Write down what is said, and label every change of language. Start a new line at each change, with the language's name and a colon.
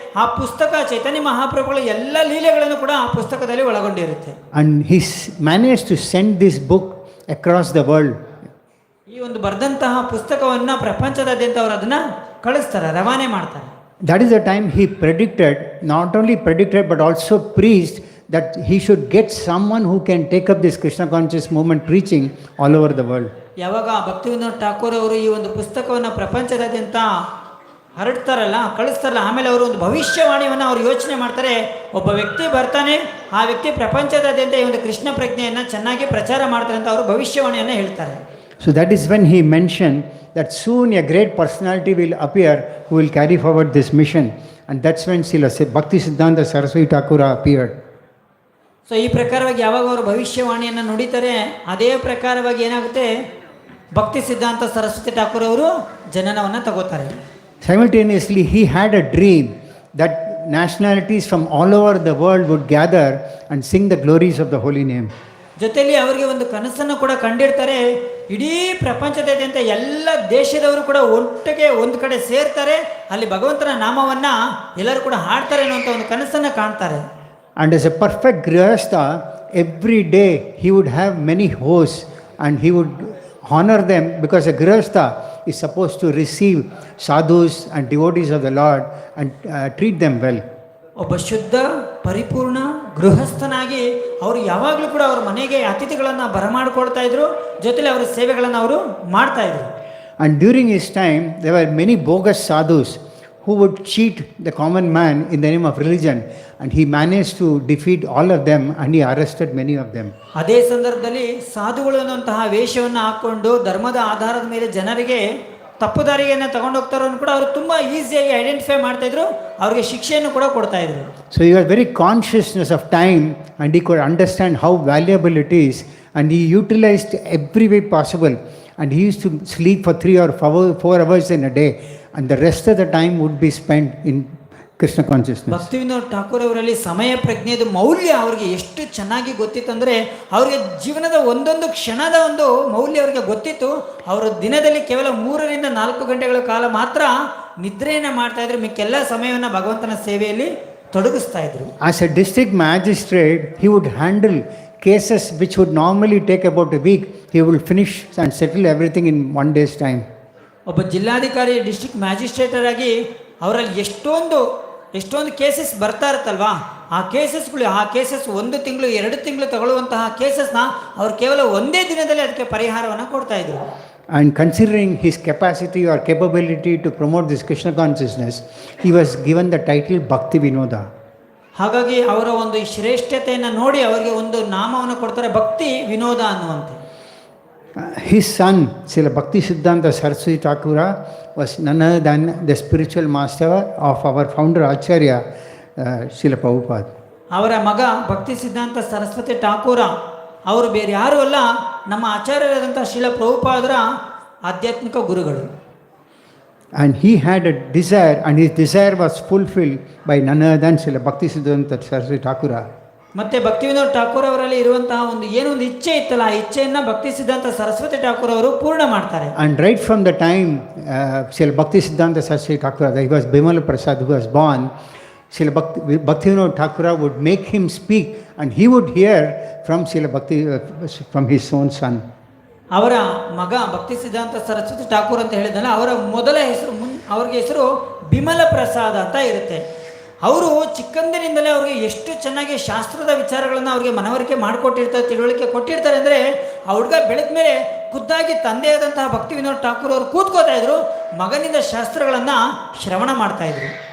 Kannada: ಆ ಪುಸ್ತಕ ಚೈತನ್ಯ ಮಹಾಪ್ರಭುಗಳ ಎಲ್ಲ ಲೀಲೆಗಳನ್ನು ಕೂಡ ಆ ಪುಸ್ತಕದಲ್ಲಿ ಒಳಗೊಂಡಿರುತ್ತೆ.
English: And he managed to send this book across the world.
Kannada: ಈ ಒಂದು ಬರೆದಂತಹ ಪುಸ್ತಕವನ್ನು ಪ್ರಪಂಚದಾದ್ಯಂತ ಅವರು ಅದನ್ನು ಕಳಿಸ್ತಾರೆ, ರವಾನೆ ಮಾಡ್ತಾರೆ.
English: That is the time he predicted, not only predicted but also preached that he should get someone who can take up this Krishna conscious movement preaching all over the world.
Kannada: ಯಾವಾಗ ಭಕ್ತಿವಿನೋದ್ ಠಾಕೂರ್ ಅವರು ಈ ಒಂದು ಪುಸ್ತಕವನ್ನು ಪ್ರಪಂಚದಾದ್ಯಂತ ಹರಡ್ತಾರಲ್ಲ, ಕಳಿಸ್ತಾರಲ್ಲ, ಆಮೇಲೆ ಅವರು ಒಂದು ಭವಿಷ್ಯವಾಣಿಯನ್ನು ಅವರು ಯೋಚನೆ ಮಾಡ್ತಾರೆ. ಒಬ್ಬ ವ್ಯಕ್ತಿ ಬರ್ತಾನೆ, ಆ ವ್ಯಕ್ತಿ ಪ್ರಪಂಚದಾದ್ಯಂತ ಈ ಒಂದು ಕೃಷ್ಣ ಪ್ರಜ್ಞೆಯನ್ನು ಚೆನ್ನಾಗಿ ಪ್ರಚಾರ ಮಾಡ್ತಾರೆ ಅಂತ ಅವರು ಭವಿಷ್ಯವಾಣಿಯನ್ನು ಹೇಳ್ತಾರೆ.
English: So that is when he mentioned that soon a great personality will appear who will carry forward this mission, and that's when Srila Bhaktisiddhanta Saraswati Thakura appeared.
Kannada: So ಈ ಪ್ರಕಾರವಾಗಿ ಯಾವಾಗ ಅವರು ಭವಿಷ್ಯವಾಣಿಯನ್ನು ನುಡಿತಾರೆ, ಅದೇ ಪ್ರಕಾರವಾಗಿ ಏನಾಗುತ್ತೆ, ಭಕ್ತಿ ಸಿದ್ಧಾಂತ ಸರಸ್ವತಿ ಠಾಕೂರ್ ಅವರು ಜನನವನ್ನು ತಗೋತಾರೆ.
English: Simultaneously he had a dream that nationalities from all over the world would gather and sing the glories of the holy name.
Kannada: ಜೊತೆಯಲ್ಲಿ ಅವರಿಗೆ ಒಂದು ಕನಸನ್ನು ಕೂಡ ಕಂಡಿರ್ತಾರೆ. ಇಡೀ ಪ್ರಪಂಚದಾದ್ಯಂತ ಎಲ್ಲ ದೇಶದವರು ಕೂಡ ಒಟ್ಟಿಗೆ ಒಂದು ಕಡೆ ಸೇರ್ತಾರೆ, ಅಲ್ಲಿ ಭಗವಂತನ ನಾಮವನ್ನು ಎಲ್ಲರೂ ಕೂಡ ಹಾಡ್ತಾರೆ ಅನ್ನುವಂಥ ಒಂದು ಕನಸನ್ನು ಕಾಣ್ತಾರೆ.
English: And as a perfect grihastha, every day he would have many hosts and he would honor them, because a grihastha is supposed to receive sadhus and devotees of the Lord and treat them well.
Kannada: ಒಬ್ಬ ಶುದ್ಧ ಪರಿಪೂರ್ಣ ಗೃಹಸ್ಥನಾಗಿ ಅವರು ಯಾವಾಗಲೂ ಕೂಡ ಅವರ ಮನೆಗೆ ಅತಿಥಿಗಳನ್ನು ಬರಮಾಡಿಕೊಳ್ತಾ ಇದ್ರು, ಜೊತೆಲಿ ಅವರ ಸೇವೆಗಳನ್ನು ಅವರು ಮಾಡ್ತಾ ಇದ್ರು.
English: And during his time there were many bogus sadhus who would cheat the common man in the name of religion, and he managed to defeat all of them and he arrested many of them.
Kannada: ಅದೇ ಸಂದರ್ಭದಲ್ಲಿ ಸಾಧುಗಳು ಅನ್ನುವಂತಹ ವೇಷವನ್ನು ಹಾಕ್ಕೊಂಡು ಧರ್ಮದ ಆಧಾರದ ಮೇಲೆ ಜನರಿಗೆ ತಪ್ಪು ದಾರಿಯನ್ನು ತಗೊಂಡೋಗ್ತಾರೋ ಕೂಡ ಅವರು ತುಂಬ ಈಸಿಯಾಗಿ ಐಡೆಂಟಿಫೈ ಮಾಡ್ತಾ ಇದ್ರು, ಅವ್ರಿಗೆ ಶಿಕ್ಷೆಯನ್ನು ಕೂಡ ಕೊಡ್ತಾ ಇದ್ರು.
English: So he was very consciousness of time and he could understand how valuable it is, and he utilized every way possible, and he used to sleep for 3 or 4 hours in a day, and the rest of the time would be spent in Krishna consciousness.
Kannada: ಭಕ್ತಿವಿನೋದ್ Thakur ಅವರಲ್ಲಿ ಸಮಯ ಪ್ರಜ್ಞೆದು ಮೌಲ್ಯ ಅವ್ರಿಗೆ ಎಷ್ಟು ಚೆನ್ನಾಗಿ ಗೊತ್ತಿತ್ತಂದರೆ, ಅವರಿಗೆ ಜೀವನದ ಒಂದೊಂದು ಕ್ಷಣದ ಒಂದು ಮೌಲ್ಯ ಅವರಿಗೆ ಗೊತ್ತಿತ್ತು. ಅವರು ದಿನದಲ್ಲಿ ಕೇವಲ 3 ರಿಂದ 4 ಗಂಟೆಗಳ ಕಾಲ ಮಾತ್ರ ನಿದ್ರೆಯನ್ನು ಮಾಡ್ತಾ ಇದ್ರು, ಮಿಕ್ಕೆಲ್ಲ ಸಮಯವನ್ನು ಭಗವಂತನ ಸೇವೆಯಲ್ಲಿ ತೊಡಗಿಸ್ತಾ ಇದ್ರು.
English: As a district magistrate, he would handle cases which would normally take about a week. He will finish and settle everything in 1 day's time.
Kannada: ಒಬ್ಬ ಜಿಲ್ಲಾಧಿಕಾರಿ ಡಿಸ್ಟ್ರಿಕ್ಟ್ ಮ್ಯಾಜಿಸ್ಟ್ರೇಟರ್ ಆಗಿ ಅವರಲ್ಲಿ ಎಷ್ಟೊಂದು ಕೇಸಸ್ ಬರ್ತಾ ಇರುತ್ತಲ್ವಾ, ಆ ಕೇಸಸ್ 1 ತಿಂಗಳು 2 ತಿಂಗಳು ತಗೊಳ್ಳುವಂತಹ ಕೇಸಸ್ನ ಅವರು ಕೇವಲ ಒಂದೇ ದಿನದಲ್ಲಿ ಅದಕ್ಕೆ ಪರಿಹಾರವನ್ನು ಕೊಡ್ತಾ ಇದ್ರು.
English: And considering his capacity or capability to promote this Krishna consciousness, he was given the title Bhaktivinoda.
Kannada: ಹಾಗಾಗಿ ಅವರ ಒಂದು ಶ್ರೇಷ್ಠತೆಯನ್ನು ನೋಡಿ ಅವರಿಗೆ ಒಂದು ನಾಮವನ್ನು ಕೊಡ್ತಾರೆ, ಭಕ್ತಿ ವಿನೋದ ಅನ್ನುವಂತೆ.
English: His son, Srila Bhaktisiddhanta Saraswati Thakura, was none other than the spiritual master of our founder Acharya, Srila Prabhupada.
Kannada: ಅವರ ಮಗ ಭಕ್ತಿ ಸಿದ್ಧಾಂತ ಸರಸ್ವತಿ ಠಾಕೂರ ಅವರು ಬೇರೆ ಯಾರೂ ಅಲ್ಲ, ನಮ್ಮ ಆಚಾರ್ಯರಾದಂಥ ಶ್ರೀಲ ಪ್ರಭುಪಾದರ ಆಧ್ಯಾತ್ಮಿಕ ಗುರುಗಳು.
English: And he had a desire, and his desire was fulfilled by none other than Srila Bhaktisiddhanta Saraswati Thakura.
Kannada: ಮತ್ತೆ ಭಕ್ತಿವಿನೋದ್ ಠಾಕೂರ್ ಅವರಲ್ಲಿ ಇರುವಂತಹ ಒಂದು ಇಚ್ಛೆ ಇತ್ತಲ್ಲ, ಆ ಇಚ್ಛೆಯನ್ನು ಭಕ್ತಿ ಸಿದ್ಧಾಂತ ಸರಸ್ವತಿ ಠಾಕೂರ್ ಅವರು ಪೂರ್ಣ ಮಾಡ್ತಾರೆ.
English: And right from the time Srila Bhaktisiddhanta Saraswati Thakura, he was Bimala Prasad, who was born, Srila Bhaktivinoda Thakura would make him speak, and he would hear from Srila Bhakti from his own son.
Kannada: ಅವರ ಮಗ ಭಕ್ತಿ ಸಿದ್ಧಾಂತ ಸರಸ್ವತಿ ಠಾಕೂರ್ ಅಂತ ಹೇಳಿದಲ್ಲ, ಅವರ ಮೊದಲ ಹೆಸರು ಅವ್ರಿಗೆ ಹೆಸರು ಬಿಮಲ ಪ್ರಸಾದ್ ಅಂತ ಇರುತ್ತೆ. ಅವರು ಚಿಕ್ಕಂದಿನಿಂದಲೇ ಅವ್ರಿಗೆ ಎಷ್ಟು ಚೆನ್ನಾಗಿ ಶಾಸ್ತ್ರದ ವಿಚಾರಗಳನ್ನು ಅವ್ರಿಗೆ ಮನವರಿಕೆ ಮಾಡಿಕೊಟ್ಟಿರ್ತಾರೆ, ತಿಳುವಳಿಕೆ ಕೊಟ್ಟಿರ್ತಾರೆ ಅಂದರೆ, ಆ ಹುಡುಗ ಬೆಳೆದ ಮೇಲೆ ಖುದ್ದಾಗಿ ತಂದೆಯಾದಂತಹ ಭಕ್ತಿವಿನೋದ್ ಠಾಕೂರ್ ಅವರು ಕೂತ್ಕೋತಾ ಇದ್ರು, ಮಗನಿಂದ ಶಾಸ್ತ್ರಗಳನ್ನು ಶ್ರವಣ ಮಾಡ್ತಾ ಇದ್ರು.